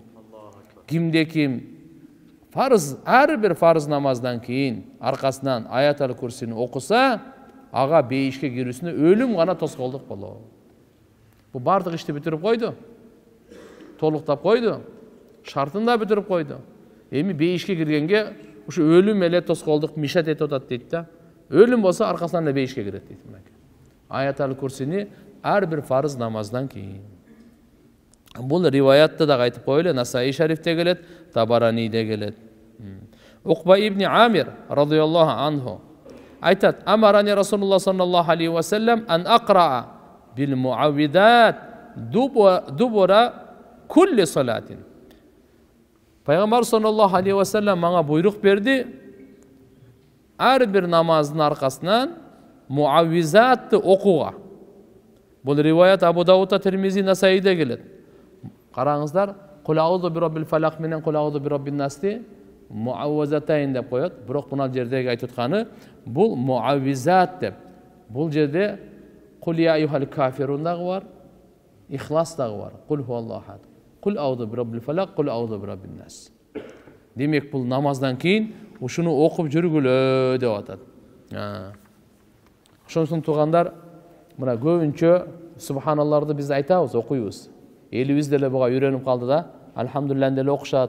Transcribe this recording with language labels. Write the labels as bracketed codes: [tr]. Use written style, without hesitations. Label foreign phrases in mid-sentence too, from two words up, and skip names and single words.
[ky] Кимде ким farz, ар бир farz намаздан кийин аркасынан аят аль-Курсини окуса, ага бейишке кирүүсүнө өлүм гана тоскоолдук болот. Бу бардык ишти бүтүрүп койду. Толуктап койду. Шартын да бүтүрүп койду. Эми бейишке киргенге ушу өлүм эле тоскоолдук мишат этип атат дейт да. Өлүм болсо аркасынан эле бейишке кирет дейт. Аят аль-Курсини ар бир farz намаздан кийин. Бул риваятта да айтып коелу, Насаи шарифте келет, Табараниде келет. [ar] Уқба ибн Амир رضي الله عنه [ky] айтат: [ar] "أمرني رسول الله صلى الله عليه وسلم أن أقرأ بالمعوذات دبر كل صلاة." [ky] Пайгамбар [ar] صلى الله عليه وسلم [ky] мага буйрук берди, ар бир намаздын аркасынан муаввизатты окууга. Бул риваят Абу Давудта, Тирмизи, Насаиде келет. Караңыздар, Кул аузу би роббил фалак менен Кул аузу би роббин насти муаввизатайн деп коет. Бирок мына жердеги айтып атканы бул муаввизат деп. Бул жерде Кул я айюхал кафирун дагы бар, Ихлас дагы бар. [ar] قل هو الله أحد قل أعوذ برب الفلق قل أعوذ برب الناس. [ky] Демек бул намаздан кийин ушуну окуп жүргүлө деп атат. Ошондон туугандар, мына көбүнчө субханалларды биз айтабыз, окуйбуз. Элибиз деле буга үйрөнүп калды да, алхамдулилlah деле окушат.